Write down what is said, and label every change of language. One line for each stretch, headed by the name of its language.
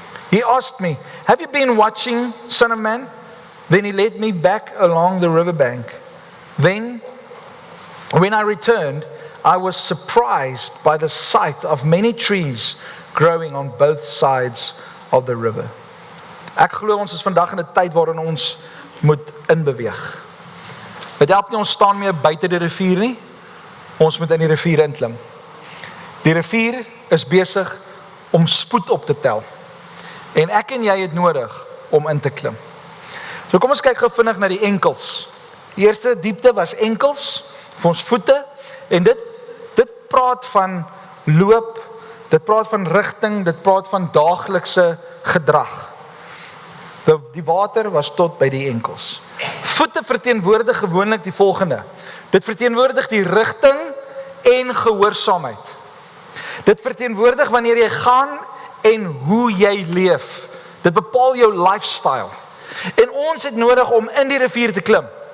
English: He asked me, "Have you been watching, Son of Man?" Then he led me back along the riverbank. Then, when I returned, I was surprised by the sight of many trees growing on both sides of the river.
Afrikaans: Ek glo ons is vandag in 'n tyd waarin ons moet inbeweeg. Dit help nie ons staan meer buite die rivier nie. Ons moet in die rivier inklim. Die rivier is besig om spoed op te tel. En ek en jy het nodig om in te klim. So kom ons kyk gou vinnig na die enkels. Die eerste diepte was enkels vir ons voete en dit praat van loop dit praat van rigting, dit praat van daaglikse gedrag. Die water was tot by die enkels. Voete verteenwoordig gewoonlik die volgende. Dit verteenwoordig die rigting en gehoorsaamheid. Dit verteenwoordig wanneer jy gaan en hoe jy leef. Dit bepaal jou lifestyle. En ons het nodig om in die rivier te klim.